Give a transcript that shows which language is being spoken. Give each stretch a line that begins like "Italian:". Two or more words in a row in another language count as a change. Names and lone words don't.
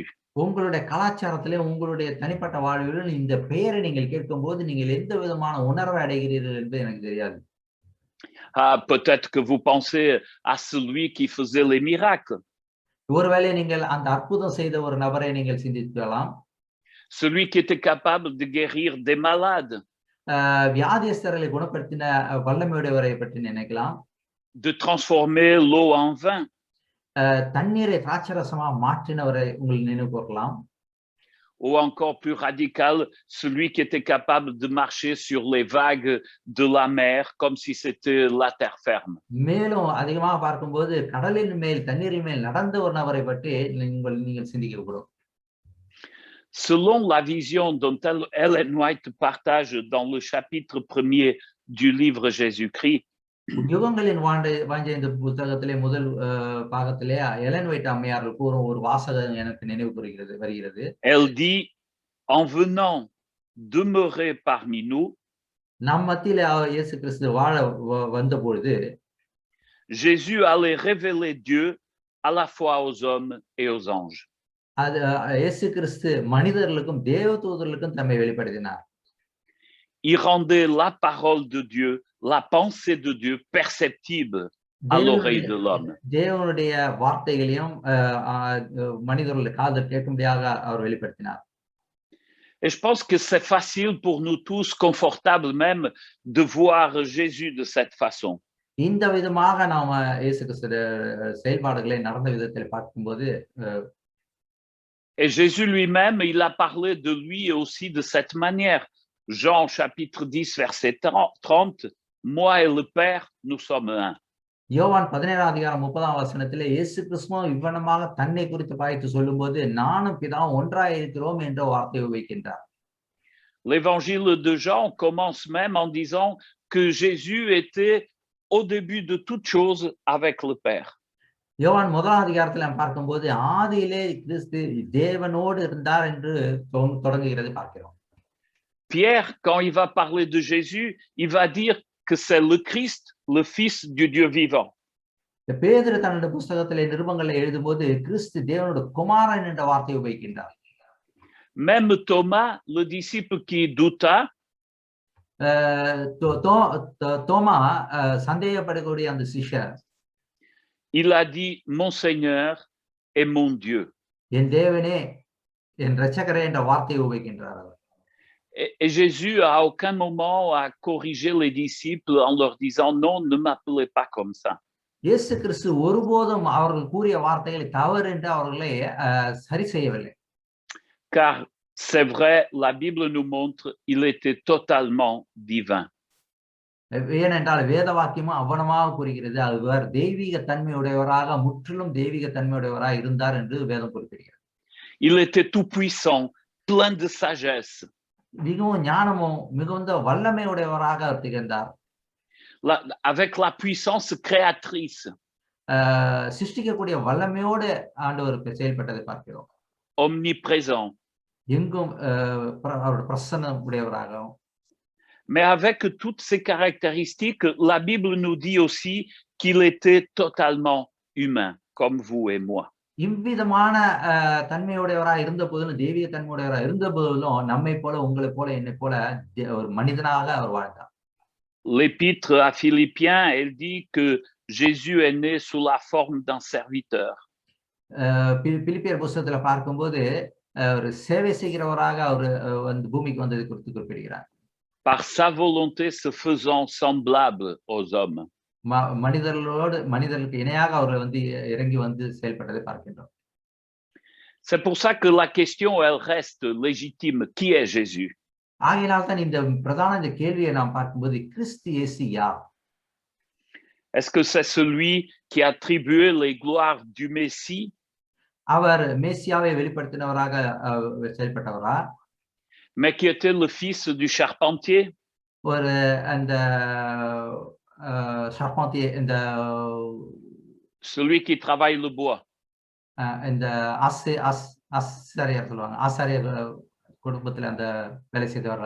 Tamil: உங்களுடைய கலாச்சாரத்திலே உங்களுடைய தனிப்பட்ட வாழ்வில் இந்த பெயரை நீங்கள் கேட்கும்போது நீங்கள் எந்த விதமான உணர்வை அடைகிறீர்கள் என்பது எனக்கு தெரியாது.
French: Ah, peut-être que vous pensez à celui qui faisait les miracles.
Tamil: ஒருவேளை நீங்கள் அந்த அற்புதம் செய்த ஒரு நபரை நீங்கள் சிந்திக்கலாம்.
French: Celui qui était capable de guérir des malades.
Tamil: வியாதியஸ்தர்களை குணப்படுத்தின வல்லமையுடையவரை பற்றி நினைக்கலாம்.
French: De transformer l'eau en vin.
Tamil: தண்ணீரை திராட்சரசமா மாற்றினவரை உங்களுக்கு நினைவு கூறலாம்.
French: Ou encore plus radical, celui qui était capable de marcher sur les vagues de la mer comme si c'était la terre ferme.
Tamil: மேலும் அதிகமாக பார்க்கும்போது கடலின் மேல் தண்ணீரின் மேல் நடந்த ஒரு நபரை பற்றி நீங்கள் சிந்திக்க கூடும்.
French: Selon la vision dont Ellen White partage dans le chapitre 1er du livre Jésus-Christ,
Tamil: யுகங்களின் வாஞ்சை இந்த புத்தகத்திலே முதல் பாகத்திலே எலன் வைட் அம்மையார் கூறும் ஒரு வாசகம் எனக்கு நினைவு வருகிறது.
French: Elle dit, en venant demeurer parmi nous,
Tamil: நம் மத்தியிலே இயேசு கிறிஸ்து வாழ வந்த பொழுது,
French: Jésus allait révéler Dieu à la fois aux hommes et aux anges.
Tamil: அது இயேசு கிறிஸ்து மனிதர்களுக்கும் தேவதூதர்களுக்கும் தம்மை வெளிப்படுத்தினார்.
French: Il rendait la parole de Dieu, la pensée de Dieu perceptible à l'oreille de l'homme.
Tamil: தேவனுடைய வார்த்தைகளையும் மனிதர்களுடைய காதில் கேட்கும்படியாக அவர் வெளிப்படுத்தினார்.
French: Et je pense que c'est facile pour nous tous, confortable même, de voir Jésus de cette façon.
Tamil: இந்த விதமாக நாம இயேசு கிறிஸ்துவின் செயல்பாடுகளை நடந்த விதத்தில் பார்க்கும்போது,
French: et Jésus lui-même, il a parlé de lui aussi de cette manière. Jean chapitre 10 verset 30, moi et le Père, nous sommes un.
Tamil: யோவான் 17ஆம் அதிகாரம் 30ஆம் வசனத்திலே இயேசு கிறிஸ்து இவ்வனமாக தன்னை குறித்து பாய்த்து சொல்லும்போது நானும் பிதாவும் ஒன்றாய் இருக்கிறோம் என்ற வார்த்தையை உபயோகிக்கின்றார்.
French: L'évangile de Jean commence même en disant que Jésus était au début de toutes choses avec le Père.
Tamil: யோவான் 1ஆம் அதிகாரத்தில் நாம் பார்க்கும்போது ஆதியிலே கிறிஸ்து தேவனோடு இருந்தார் என்று தொடங்குகிறது பார்க்கிறோம்.
French: Pierre, quand il va parler de Jésus, il va dire que c'est le Christ, le Fils du Dieu vivant.
Tamil: பேதுரு தன்னுடைய புத்தகத்திலே நிருபங்களை எழுதும்போது கிறிஸ்து தேவனுடைய குமாரன் என்ற வார்த்தையை உபயோகிக்கின்றார்.
French: Même Thomas, le disciple qui douta,
Tamil: தோமா சந்தேகப்படக்கூடிய அந்த சிஷ்யர்,
French: il a dit mon Seigneur et mon Dieu.
Tamil: என் தேவனே என் இரட்சகரே என்ற வார்த்தையை உபயோகிக்கின்றார்.
French: Et Jésus à aucun moment a corrigé les disciples en leur disant non, ne m'appelez pas comme ça.
Tamil: இயேசு கிறிஸ்து ஒருபோதும் அவர்கள் கூறிய வார்த்தைகளை தவறு என்று அவர்களை சரி செய்யவில்லை.
French: Car c'est vrai, la Bible nous montre il était totalement divin.
Tamil: ஏனென்றால் வேத வாக்கியமும் அவனமாக கூறுகிறது அவர் தெய்வீக தன்மையுடையவராக முற்றிலும் தெய்வீக தன்மையுடையவராக இருந்தார் என்று வேதம் குறிப்பிடுகிறது.
French: Il était tout puissant, plein de sagesse.
Tamil: மிகவும் ஞானமும் மிகுந்த வல்லமையுடையவராக திகழ்ந்தார்.
French: avec la puissance créatrice.
Tamil: சிருஷ்டிக்கக்கூடிய வல்லமையோடு ஆண்டவர் செயல்பட்டதை பார்க்கிறோம்.
French: Omniprésent.
Tamil: எங்கும் அவருடைய பிரசன்னம் உடையவராகவும்.
French: Mais avec toutes ces caractéristiques, la Bible nous dit aussi qu'il était totalement humain, comme vous et moi.
Tamil: இவ்விதமான தன்மையுடையவராக இருந்த போதிலும், தெய்வீக தன்மையுடையவராக இருந்த போதிலும், நம்மை போல, உங்களை போல, என்னை போல ஒரு மனிதனாக அவர் வாழ்ந்தார்.
French: L'épître à Philippiens, elle dit que Jésus est né sous la forme d'un serviteur.
Tamil: பிலிப்பியர் புத்தகத்துல பார்க்கும்போது ஒரு சேவை செய்கிறவராக அவர் வந்து பூமிக்கு வந்ததை குறித்து குறிப்பிடுகிறார்.
French: Par sa volonté se faisant semblable aux hommes.
Tamil: மனிதர்களுக்கு இணையாக அவர்கள் வந்து இறங்கி வந்து செயல்பட்டதை பார்க்கின்றோம்.
French: C'est pour ça que la question elle reste légitime. Qui est Jésus?
Tamil: ஆகையால் தான் இந்த பிரதான இந்த கேள்வியை நாம் பார்க்கும்போது கிறிஸ்து இயேசு யார்?
French: Est-ce que c'est celui qui attribuait les gloires du Messie?
Tamil: அவர் மேசியாவை வெளிப்படுத்தினவராக செயல்பட்டவரா?
French: Mais qui était le fils du charpentier?
Tamil: ஒரு அந்த charpentier, இந்த
French: celui qui travaille le bois.
Tamil: இந்த ஆசாரியர் சொல்லுவாங்க, ஆசாரியர் குடும்பத்துல அந்த வேலை செய்தவரா?